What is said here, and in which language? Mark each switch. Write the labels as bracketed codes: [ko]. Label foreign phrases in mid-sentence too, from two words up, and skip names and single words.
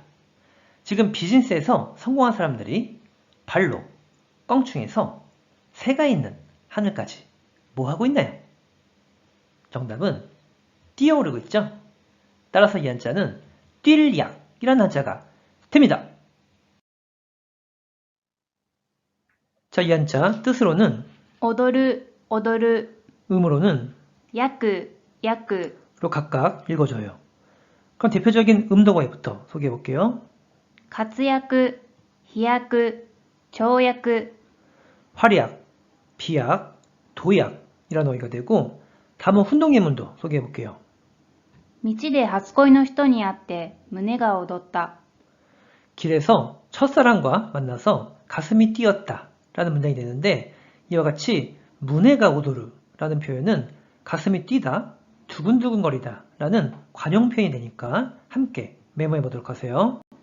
[ko] 지금 비즈니스에서 성공한 사람들이 발로 껑충해서 새가 있는 하늘까지 뭐 하고 있나요? 정답은 뛰어오르고 있죠? 따라서 이 한자는 뛸약이라는 한자가 됩니다. 자, 이 한자 뜻으로는 [ja] 踊る、踊る、 [ko] 음으로는 [ja] 焼く、焼く、 [ko] 로 각각 읽어줘요. 그럼 대표적인 음도가부터 소개해 볼게요. [ja] 活躍、飛躍、跳躍、 [ko] 활약, 비약, 도약이라는 어휘가 되고 다음은 훈동예문도 소개해 볼게요. [ja] 道で初恋の人に会って胸が躍った。 [ko] 길에서 첫사랑과 만나서 가슴이 뛰었다 라는 문장이 되는데 이와 같이 문해가 오도르 라는 표현은 가슴이 뛰다, 두근두근거리다 라는 관용 표현이 되니까 함께 메모해 보도록 하세요.